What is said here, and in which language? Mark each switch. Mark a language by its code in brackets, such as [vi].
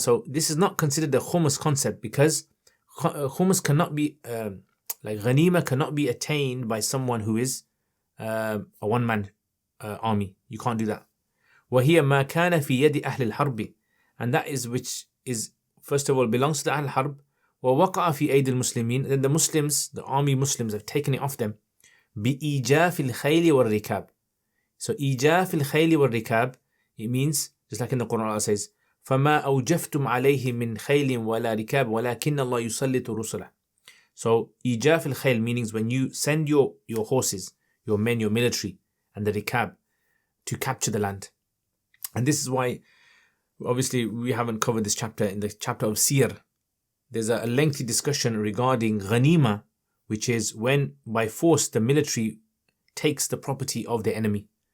[en] So this is not considered the khumus concept because khumus cannot be like ghanima cannot be attained by someone who is a one-man army. You can't do that. [ar] وهي ما كان في يد أهل الحرب, [en] and that is which is first of all belongs to the Ahl Harb. [ar] ووقع في أيدي المسلمين. [en] Then the Muslims, the army Muslims, have taken it off them. [ar] بإيجاف الخيل والركاب. So إيجاف الخيل والركاب, [en] it means just like in the Quran Allah says, [ar] فما أوجفتم عليه من خيل ولا ركاب ولكن الله يسلط رسله. [en] So إيجاف الخيل means when you send your horses, your men, your military, and the rikab to capture the land. And this is why, obviously, we haven't covered this chapter in the chapter of Sir. There's a lengthy discussion regarding ghanima, which is when by force the military takes the property of the enemy.